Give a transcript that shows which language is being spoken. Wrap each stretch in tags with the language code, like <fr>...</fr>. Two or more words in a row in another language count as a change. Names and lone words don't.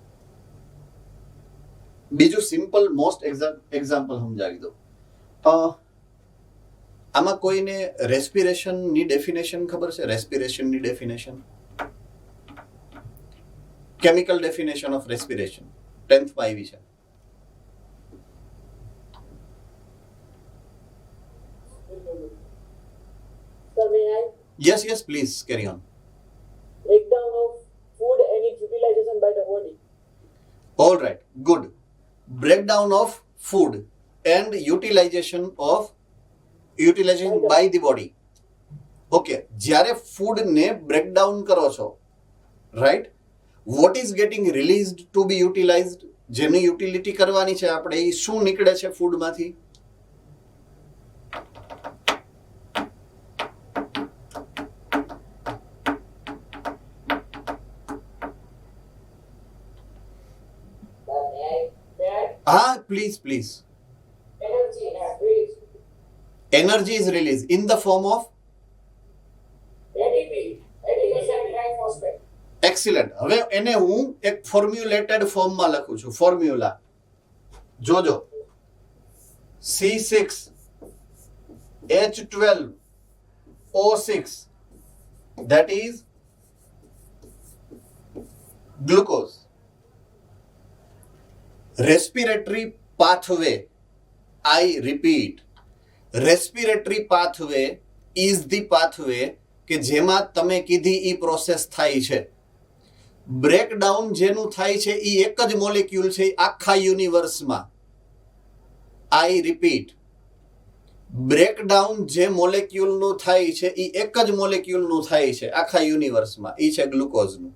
<gu>બીજું</gu> <en>simple most example</en> <gu>સમજાવી દો. આમાં કોઈને રેસ્પિરેશન ની ડેફિનેશન ખબર છે? રેસ્પિરેશન ની ડેફિનેશન,</gu> <en>chemical definition of respiration</en> <gu>10th માં આવી છે.</gu> <en>Sir, may I? Yes, please carry on. Breakdown of food and its utilization by the body. All right, good. Breakdown of food and utilization by the body.</en> <gu>Okay, જ્યારે ફૂડ ને બ્રેકડાઉન કરો છો, રાઈટ,</gu> <en>what is getting released to be utilized?</en> <gu>જેની યુટિલિટી કરવાની છે આપણે, એ શું નીકળે છે ફૂડમાંથી? હા, પ્લીઝ.</gu> <en>Energy is released. Energy is released in the form of ATP, adenosine triphosphate. excellent.</en> <gu>હવે એને હું એક ફોર્મ્યુલેટેડ ફોર્મમાં લખું છું. ફોર્મ્યુલા જોજો,</gu> <en>C6H12O6, that is glucose. Respiratory pathway, I repeat, respiratory pathway is the pathway</en> <gu>કે જેમાં તમે કીધી ઈ પ્રોસેસ થાય છે. બ્રેકડાઉન જેનું થાય છે ઈ એક જ મોલેક્યુલ છે આખા યુનિવર્સમાં.</gu> <en>I repeat,</en> <gu>બ્રેકડાઉન જે મોલેક્યુલનું થાય છે ઈ એક જ મોલેક્યુલનું થાય છે આખા યુનિવર્સમાં, ઈ છે ગ્લુકોઝનું.</gu>